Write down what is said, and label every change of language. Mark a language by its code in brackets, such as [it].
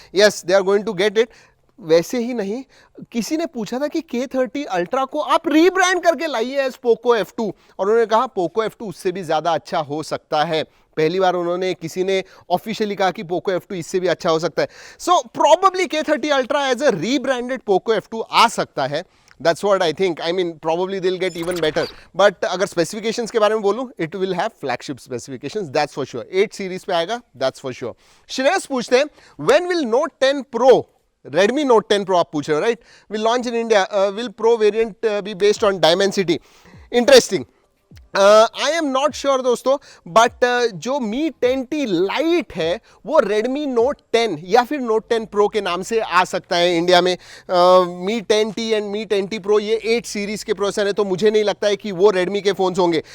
[en] Yes, they are going to get it. [hi] वैसे ही नहीं, किसी ने पूछा था कि K30 अल्ट्रा को आप रीब्रांड करके लाइए एज पोको F2, और उन्होंने कहा पोको F2 उससे भी ज्यादा अच्छा हो सकता है। पहली बार उन्होंने किसी ने ऑफिशियली कहा कि पोको F2 इससे भी अच्छा हो सकता है। So probably K30 ultra as a rebranded Poco F2 आ सकता है। [en] That's what I think. I mean, probably they'll get even better. But [hi] अगर specifications के बारे में बोलूं, [en] it will have flagship specifications. That's for sure. [hi] 8 series पे आएगा. [en] That's for sure. [hi] Shreyas पूछते हैं, [en] when will Note 10 Pro, Redmi Note 10 Pro [hi] आप पूछ रहे हो, right, [en] will launch in India? Will Pro variant be based on Dimensity? Interesting. I am not sure [hi] दोस्तों, but जो Mi 10T Lite है वो Redmi Note 10 या फिर Note 10 Pro के नाम से आ सकता है इंडिया में। Mi 10T and Mi 10T Pro ये 8 सीरीज के प्रोसेसर है, तो मुझे नहीं लगता है कि वो Redmi के फोन्स होंगे।